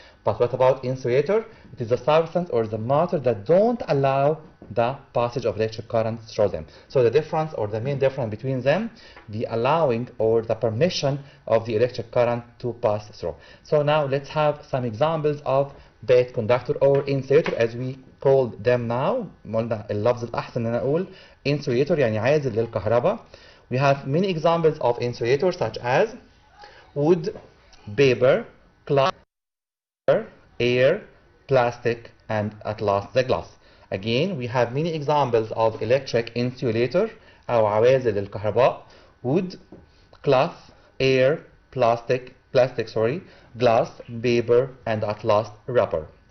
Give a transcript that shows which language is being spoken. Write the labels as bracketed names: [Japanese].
[English] But what about insulator? It is the substance or the matter that don't allow the passage of electric current through them. So the difference or the main difference between them, the allowing or the permission of the electric current to pass through. So now let's have some examples of bad conductor or insulator as we call them now. [Arabic] قلنا اللفظ الأحسن إن أنا أقول insulator يعني عازل للكهرباء. [English] We have many examples of insulators such as wood, paper, glass, air, plastic, and at last the glass. Again, we have many examples of electric insulator [Arabic] أو عوازل للكهرباء: [English] wood, glass, air, plastic, glass, paper, and at last rubber.